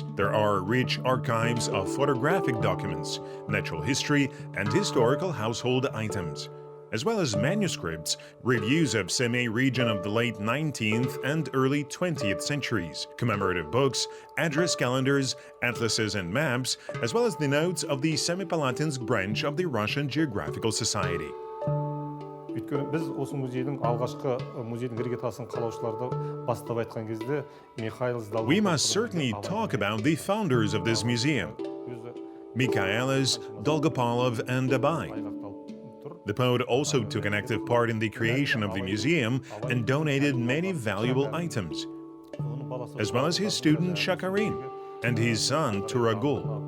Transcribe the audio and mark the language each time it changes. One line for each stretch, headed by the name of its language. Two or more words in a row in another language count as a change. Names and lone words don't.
English: There are rich archives of photographic documents, natural history, and historical household items, as well as manuscripts, reviews of Semey region of the late 19th and early 20th centuries, commemorative books, address calendars, atlases and maps, as well as the notes of the Semipalatinsk branch of the Russian Geographical Society.
Kazakh: Біз осы музейдің алғашқы музейдің іргетасын қалаушыларды бастап айтқан кезде
English: We must certainly talk about the founders of this museum, Mikhailis, Dolgopolov, and Abai. The poet also took an active part in the creation of the museum and donated many valuable items, as well as his student Shakarin and his son Turagul.